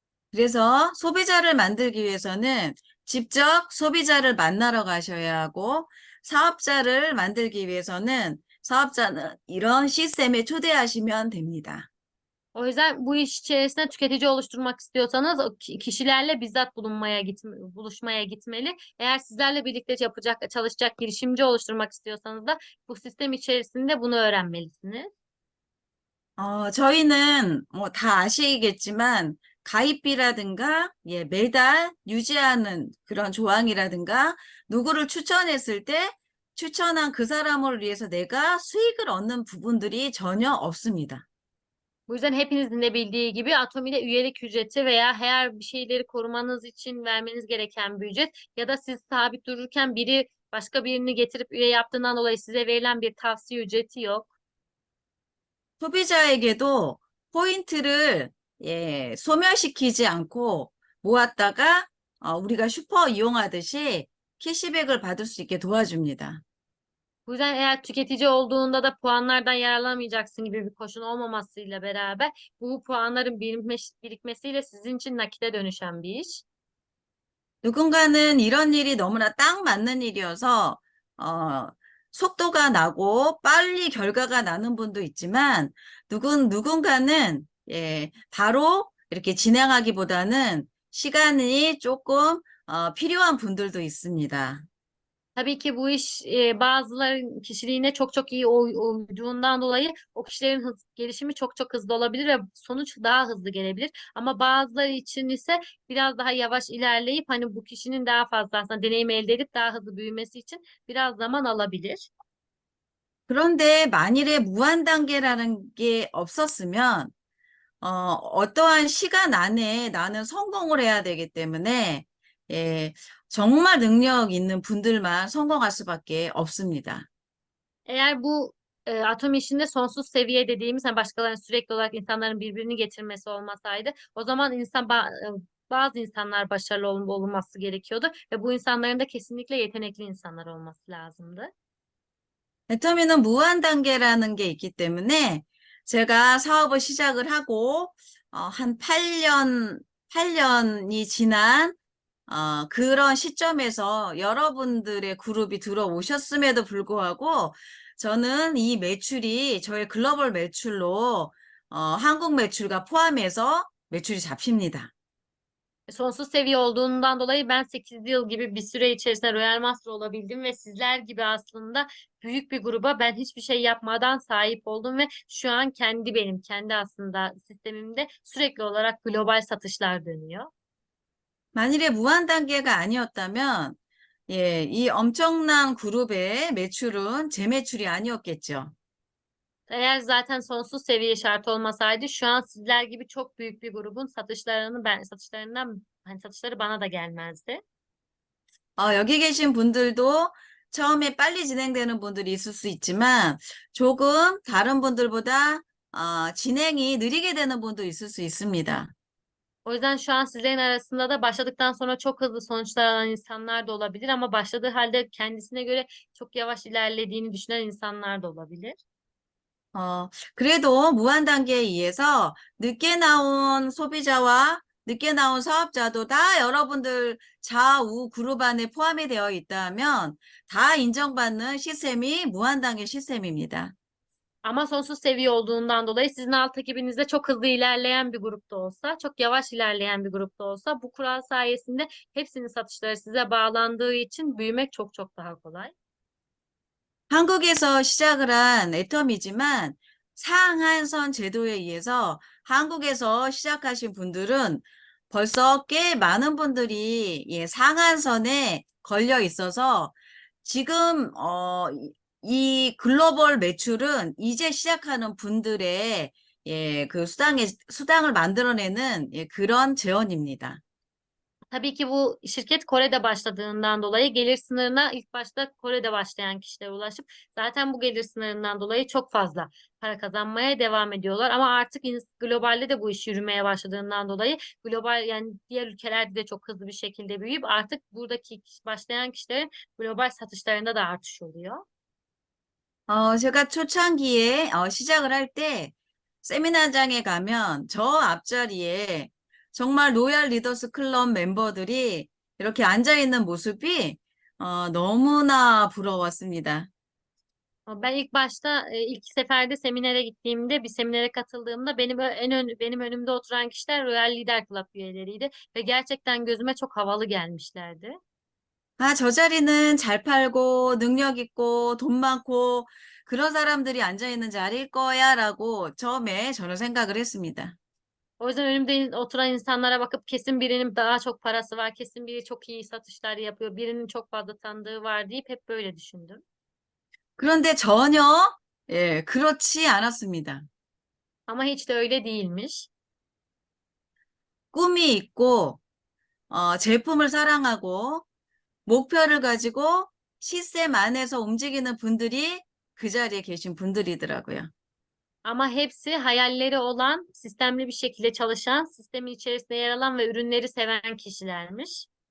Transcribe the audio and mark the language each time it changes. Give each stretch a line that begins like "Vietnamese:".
Korean: 그래서 소비자를 만들기 위해서는 직접 sobi자를 만나러 가셔야 hago, 사업자를 만들기 위해서는 사업자는 이런 시스템에 초대하시면 됩니다.
Turkish: O yüzden bu iş içerisinde tüketici oluşturmak istiyorsanız o kişilerle bizzat buluşmaya gitmeli. Eğer sizlerle birlikte çalışacak girişimci oluşturmak istiyorsanız da bu sistem içerisinde bunu öğrenmelisiniz.
Korean: 저희는 다 아시겠지만 가입비라든가 매달 유지하는 그런 조항이라든가 누구를 추천했을 때 추천한 그 사람을 위해서 내가 수익을 얻는 부분들이 전혀 없습니다.
Turkish: Bu yüzden hepinizin de bildiği gibi Atomi'de üyelik ücreti veya eğer bir şeyleri korumanız için vermeniz gereken bir ücret ya da siz sabit dururken başka birini getirip üye yaptığından dolayı size verilen bir tavsiye ücreti yok.
Korean: 소비자에게도 포인트를 소멸시키지 않고 모았다가 우리가 슈퍼 이용하듯이 캐시백을 받을 수 있게 도와줍니다.
Turkish: Bu yüzden eğer tüketici olduğunda da puanlardan yararlanamayacaksın gibi bir koşul olmamasıyla beraber bu puanların birikmesiyle sizin için nakite dönüşen bir iş.
Korean: 누군가는 이런 일이 너무나 딱 맞는 일이어서 어, 속도가 나고 빨리 결과가 나는 분도 있지만 누군가는 바로 이렇게 진행하기보다는 시간이 조금 필요한 분들도 있습니다.
Turkish: Tabii ki bu iş bazıların kişiliğine çok çok iyi uyduğundan dolayı o kişilerin gelişimi çok çok hızlı olabilir ve sonuç daha hızlı gelebilir. Ama bazıları için ise biraz daha yavaş ilerleyip hani bu kişinin daha fazla aslında deneyim elde edip daha hızlı büyümesi için biraz zaman alabilir.
Korean: 그런데 만일에 무한 단계라는 게 없었으면 어떠한 시간 안에 나는 성공을 해야 되기 때문에 예, 정말 능력 있는 분들만 성공할 수밖에 없습니다.
Turkish: Eğer bu atom işinde sonsuz seviye dediğimiz hani başkalarının sürekli olarak insanların birbirini getirmesi olmasaydı o zaman bazı insanlar başarılı olması gerekiyordu ve bu insanların da kesinlikle yetenekli insanlar olması lazımdı.
Korean: 애터미는 무한 단계라는 게 있기 때문에 제가 사업을 시작을 하고 한 8년이 지난 그런 시점에서 여러분들의 그룹이 들어오셨음에도 불구하고 저는 이 매출이 저의 글로벌 매출로 한국 매출과 포함해서 매출이 잡힙니다.
Turkish: Sonsuz seviye olduğundan dolayı ben 8 yıl gibi bir süre içerisinde Royal Master olabildim ve sizler gibi aslında büyük bir gruba ben hiçbir şey yapmadan sahip oldum ve şu an kendi aslında sistemimde sürekli olarak global satışlar dönüyor.
Korean: 만일에 무한 단계가 아니었다면 이 엄청난 그룹의 매출은 제 매출이 아니었겠죠.
Turkish: Eğer zaten sonsuz seviye şart olmasaydı şu an sizler gibi çok büyük bir grubun satışları bana da gelmezdi.
Korean: 여기 계신 분들도 처음에 빨리 진행되는 분들이 있을 수 있지만 조금 다른 분들보다 진행이 느리게 되는 분도 있을 수 있습니다.
Turkish: O yüzden şu an sizlerin arasında da başladıktan sonra çok hızlı sonuçlar alan insanlar da olabilir ama başladığı halde kendisine göre çok yavaş ilerlediğini düşünen insanlar da olabilir.
Korean: 그래도 무한 단계에 의해서 늦게 나온 소비자와 늦게 나온 사업자도 다 여러분들 좌우 그룹 안에 포함이 되어 있다면 다 인정받는 시스템이 무한 단계 시스템입니다.
Turkish: Ama sonsuz seviye olduğundan dolayı sizin alt ekibinizde çok hızlı ilerleyen bir grupta olsa, çok yavaş ilerleyen bir grupta olsa bu kural sayesinde hepsinin satışları size bağlandığı için büyümek çok çok daha kolay.
Korean: 한국에서 시작을 한 애텀이지만 상한선 제도에 의해서 한국에서 시작하신 분들은 벌써 꽤 많은 분들이 상한선에 걸려 있어서 지금 이 글로벌 매출은 이제 시작하는 분들의 그 수당을 만들어내는 그런 재원입니다.
Turkish: Tabii ki bu şirket Kore'de başladığından dolayı gelir sınırına ilk başta Kore'de başlayan kişilere ulaşıp zaten bu gelir sınırından dolayı çok fazla para kazanmaya devam ediyorlar. Ama artık globalde de bu iş yürümeye başladığından dolayı global yani diğer ülkelerde de çok hızlı bir şekilde büyüyüp artık buradaki başlayan kişilerin global satışlarında da artış oluyor.
Korean: 제가 초창기에 시작을 할 때 세미나장에 가면 저 앞자리에 정말 로얄 리더스 클럽 멤버들이 이렇게 앉아있는 모습이 너무나 burawas습니다.
Turkish: Ben ilk başta ilk seferde seminere gittiğimde bir seminere katıldığımda benim önümde oturan kişiler Royal Lider Club üyeleriydi ve gerçekten gözüme çok havalı gelmişlerdi.
Korean: 아, 저 자리는 잘 팔고 능력 있고 돈 많고 그런 사람들이 앉아있는 자리일 거야라고 처음에 저는 생각을 했습니다.
Turkish: O yüzden önümde oturan insanlara bakıp kesin birinin daha çok parası var, kesin biri çok iyi satışlar yapıyor, birinin çok fazla tanıdığı var deyip hep böyle düşündüm.
Korean: 그런데 전혀 그렇지 않았습니다.
Turkish: Ama hiç de öyle değilmiş.
Korean: 꿈이 있고 제품을 사랑하고 목표를 가지고 시스템 안에서 움직이는 분들이 그 자리에 계신 분들이더라고요.
Turkish: Ama hepsi hayalleri olan, sistemli bir şekilde çalışan, sistemin içerisinde yer alan ve ürünleri seven kişilermiş.